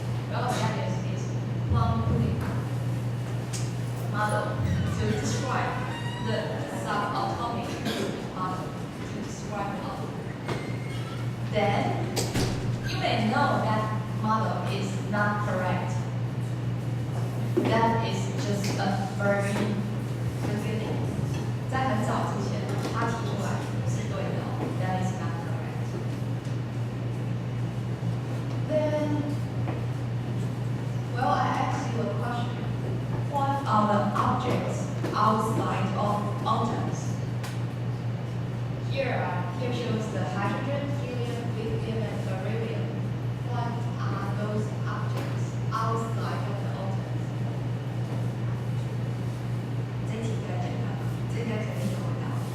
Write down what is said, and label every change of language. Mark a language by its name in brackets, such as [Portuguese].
[English] Well, that is plum pudding model to describe the subatomic model, to describe the atom. Then you may know that model is not correct. That is just a very beginning. [Chinese] 在很早之前，他提出来是对的。 [English] That is not correct. Then, well, I asked you a question. What are the objects outside of atoms? Here shows the hydrogen, helium, lithium, and beryllium. What are those objects outside of the atoms? [Chinese] 这题比较简单吧，这应该肯定有回答。